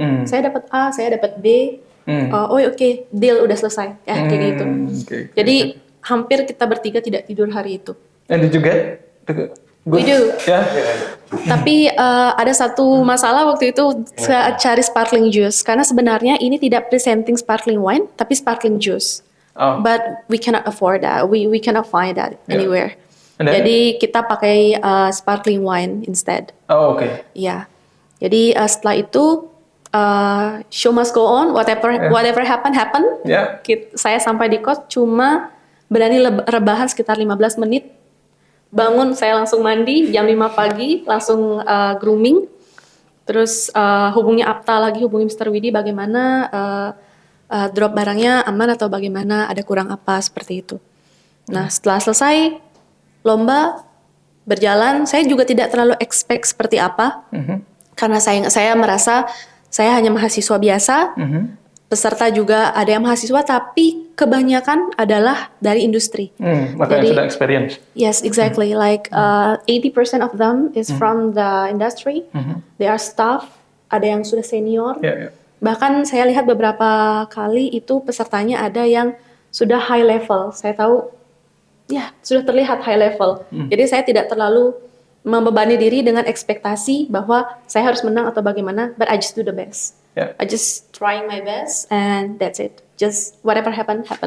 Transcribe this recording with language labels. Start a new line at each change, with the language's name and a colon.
Indonesian: Saya dapat A, saya dapat B. Oke, deal udah selesai. Ya, kayak gitu. Jadi hampir kita bertiga tidak tidur hari itu.
English: And did you get? We do.
Indonesian: Tapi ada satu masalah waktu itu saya cari sparkling juice karena sebenarnya ini tidak presenting sparkling wine tapi sparkling juice.
English: But we cannot afford that. We cannot find that anywhere.
Indonesian: Jadi kita pakai sparkling wine instead. Ya. Jadi setelah itu
English: show must go on. Whatever happen.
Indonesian: Saya sampai di kos cuma berani rebahan sekitar 15 menit. Bangun saya langsung mandi jam 5 pagi, langsung grooming. Terus hubungi Apta lagi, hubungi Mr. Widi bagaimana drop barangnya aman atau bagaimana, ada kurang apa, seperti itu. Nah setelah selesai lomba berjalan, saya juga tidak terlalu expect seperti apa. Karena saya merasa saya hanya mahasiswa biasa, peserta juga ada yang mahasiswa, tapi kebanyakan adalah dari industri. Makanya sudah experience.
English: Yes, exactly. Like 80% of them is from the industry. They are staff.
Indonesian: Ada yang sudah senior. Bahkan saya lihat beberapa kali itu pesertanya ada yang sudah high level. Saya tahu, ya sudah terlihat high level. Jadi saya tidak terlalu membebani diri dengan ekspektasi bahwa saya harus menang atau bagaimana.
English: But I just do the best. I just trying my best and that's it. Just whatever happened.